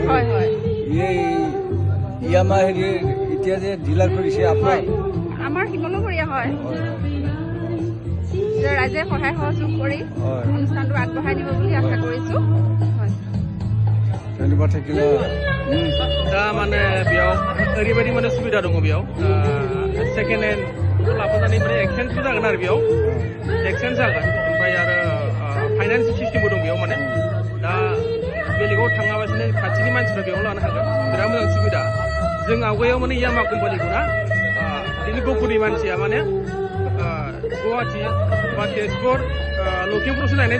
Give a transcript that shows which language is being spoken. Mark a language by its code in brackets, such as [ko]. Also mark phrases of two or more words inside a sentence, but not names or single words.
[as] হয় হয় এই ইয়ামা হেৰি এতিয়া যে ডিলাৰ কৰিছে আপোনাৰ আমাৰ শিমলুগুৰিয়া হয় যে ৰাইজে সহায় সহযোগ কৰি অনুষ্ঠানটো আগবঢ়াই নিব বুলি আশা কৰিছোঁ হয় ধন্যবাদ থাকিলে [brx] दा माने बेयाव ओरैबायदि माने सुबिदा दङ बेयाव [en] second hand [brx] लाबोनानै माने एक्सचेन्जबो जागोन आरो बेयाव एक्सचेन्ज जागोन ओमफ्राय आरो फाइनान्स सिस्टेमबो दं बेयाव माने दा बेलेगाव थाङाबासिनो खाथिनि मानसिफ्रा बेयाव लानो हागोन बिराद मोजां सुबिदा जों आवगायाव माने यामा कम्पानिखौ ना बिदिनो गहपुरनि मानसिया माने गुवाहाटि बा तेजपुर लखिमपुरावसो लायनाय